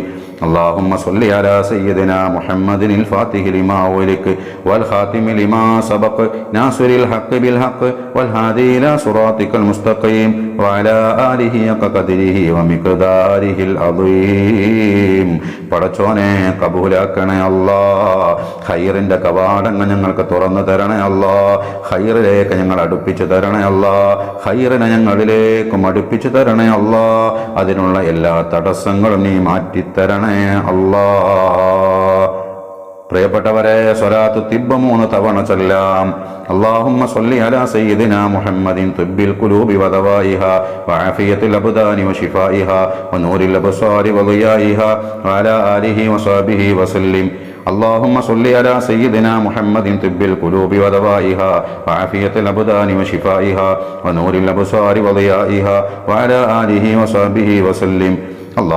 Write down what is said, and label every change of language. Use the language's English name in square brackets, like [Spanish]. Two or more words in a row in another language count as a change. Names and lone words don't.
[Arabic] اللهم صل على سيدنا محمد الفاتح لما أغلق والخاتم لما سبق ناصر الحق بالحق والهادي إلى صراطك المستقيم وعلى آله حق قدره ومقداره العظيم. [Malayalam] പടച്ചോനെ, കബൂലാക്കണേ അല്ലാഹ്. ഖൈറിന്റെ കവാടങ്ങൾ ഞങ്ങൾക്ക് തുറന്നു തരണേ അല്ലാഹ്. ഖൈറിലേക്ക് ഞങ്ങൾ അടുപ്പിച്ചു തരണേ അല്ലാഹ്. ഖൈറിനെ ഞങ്ങളിലേക്കും അടുപ്പിച്ചു തരണേ അല്ലാഹ്. അതിനുള്ള എല്ലാ തടസ്സങ്ങളും നീ മാറ്റിത്തരണേ അല്ലാഹ്. പ്രിയപ്പെട്ടവരെ, സ്വലാത്തു തിബ്ബ 3 തവണ ചൊല്ലാം. [Arabic] اللهم صل على سيدنا محمد طب القلوب ودوائها وعافية الأبدان وشفائها ونور الأبصار وضيائها وعلى آله وصحبه وسلم. اللهم صل على سيدنا محمد طب القلوب ودوائها وعافية الأبدان وشفائها ونور الأبصار وضيائها وعلى آله وصحبه وسلم.